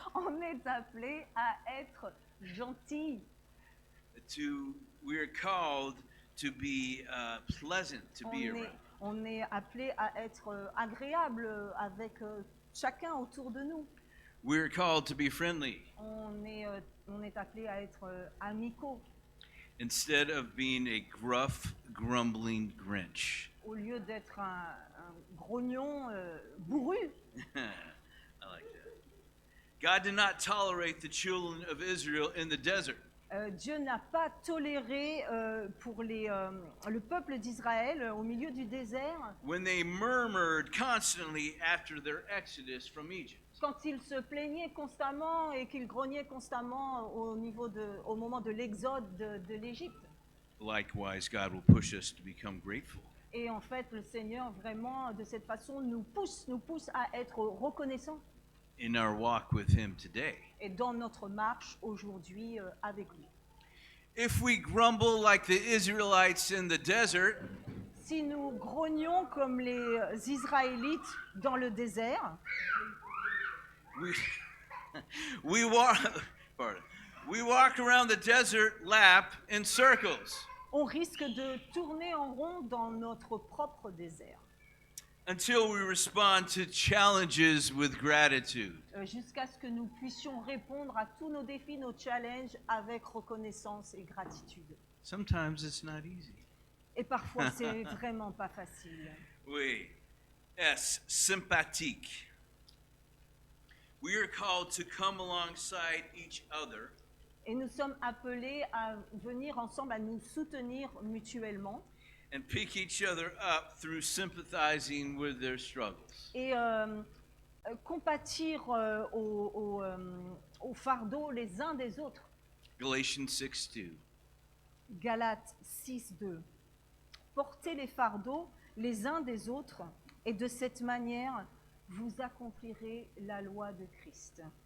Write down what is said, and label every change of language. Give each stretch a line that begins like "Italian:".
French: On est appelé à être gentil.
English: We're called to be pleasant to be around.
French: On est appelé à être agréable avec chacun autour de nous.
English: We're called to be friendly
French: On est appelé à être amicaux
English: instead of being a gruff, grumbling Grinch.
French: au lieu d'être un grognon bourru.
English: I like that. God did not tolerate the children of Israel in the desert.
French: Dieu n'a pas toléré pour le peuple d'Israël au milieu du désert
English: When they murmured constantly after their exodus from Egypt.
French: quand ils se plaignaient constamment et qu'ils grognaient constamment au moment de l'exode de l'Égypte.
English: Likewise, God will push us to become grateful.
French: Et en fait, le Seigneur, vraiment, de cette façon, nous pousse à être reconnaissants
English: In our walk with Him today.
French: et dans notre marche aujourd'hui avec lui.
English: If we grumble like the Israelites in the desert,
French: Si nous grognons comme les Israélites dans le désert,
English: we we walk pardon, we walk around the desert lap in circles
French: on risque de tourner en rond dans notre propre désert,
English: until we respond to challenges with gratitude.
French: jusqu'à ce que nous puissions répondre à tous nos défis, nos challenges avec reconnaissance et gratitude.
English: Sometimes it's not easy.
French: Et parfois, c'est vraiment pas facile. Oui. S, sympathique.
English: We are called to come alongside each other
French: Et nous sommes appelés à venir ensemble, à nous soutenir mutuellement
English: and pick each other up through sympathizing with their struggles.
French: et compatir au fardeau les uns des autres.
English: Galatians 6:2.
French: Galates 6:2. Portez les fardeaux les uns des autres et de cette manière, vous accomplirez la loi de Christ.